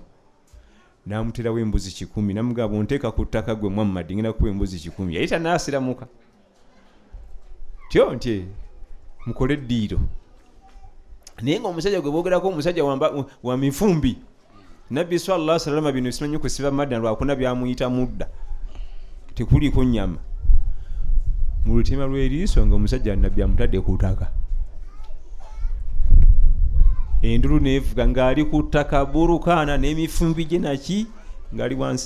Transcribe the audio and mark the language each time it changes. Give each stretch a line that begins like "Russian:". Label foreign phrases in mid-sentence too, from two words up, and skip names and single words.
Ganda: Namuterawo embuzi 10. Namugamba onteeka ku ttaka gwe Muhammad, ngenda kuba embuzi 10. Yali tanaasiramuka. Tyo nti mukole eddiiro. Naye ng'omusajja gwe boogerako omusajja wa mifumbi. Nabbi
Arabic: صلى الله عليه وسلم
Ganda: bino simanyi kusiba madda lwakuna byamuyita mudda. Tekuliko nnyama. Mu lutima lw'eriiso ng'omusajja nabbi amutadde ku ttaka. Endulu neevuga ng'ali ku ttaka, Abu Rukana n'emifumbi gye naki ng'ali wansi.